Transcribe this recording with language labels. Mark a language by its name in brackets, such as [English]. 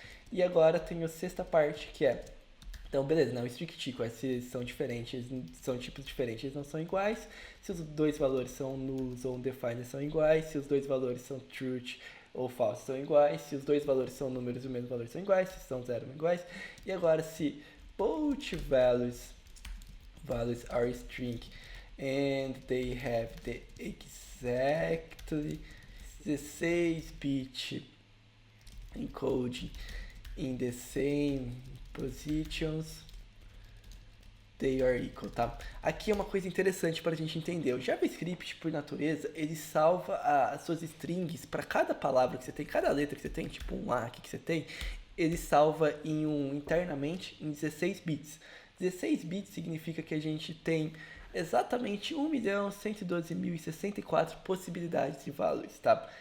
[Portuguese] E agora tem a sexta parte, que é... Então, beleza, não, strict equal, se são diferentes, são tipos diferentes, eles não são iguais. Se os dois valores são nulls ou undefined, são iguais. Se os dois valores são truth ou false, são iguais. Se os dois valores são números e o mesmo valor, são iguais. Se são zero, são iguais. E agora, se [English] both values are string and they have the exactly 16-bit encoding in the same positions, they are equal, [Portuguese] tá? Aqui é uma coisa interessante para a gente entender. O JavaScript, por natureza, ele salva as suas strings para cada palavra que você tem, cada letra que você tem, tipo um A aqui que você tem, ele salva internamente em 16 bits. 16 bits significa que a gente tem exatamente 1.112.064 possibilidades de values, tá?